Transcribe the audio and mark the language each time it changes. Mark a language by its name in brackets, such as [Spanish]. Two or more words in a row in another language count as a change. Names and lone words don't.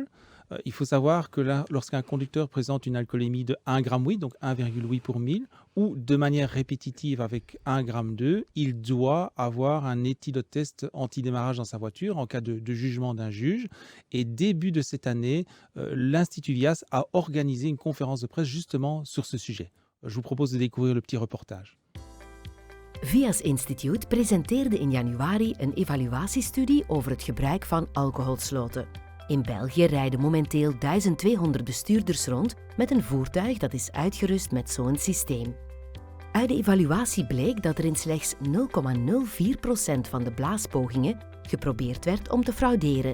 [French] Il faut savoir que là, lorsqu'un conducteur présente une alcoolémie de 1 gramme 8, donc 1,8 pour 1000, ou de manière répétitive avec 1 gramme 2, il doit avoir un éthylotest anti-démarrage dans sa voiture en cas de jugement d'un juge. Et début de cette année, l'Institut Vias a organisé une conférence de presse justement sur ce sujet. Je vous propose de découvrir le petit reportage. [Dutch] Vias Institute presenteerde in januari een evaluatiestudie over het gebruik van alcoholsloten. In België rijden momenteel 1200 bestuurders rond met een voertuig dat is uitgerust met zo'n systeem. Uit de evaluatie bleek dat er in slechts 0,04% van de blaaspogingen geprobeerd werd om te frauderen.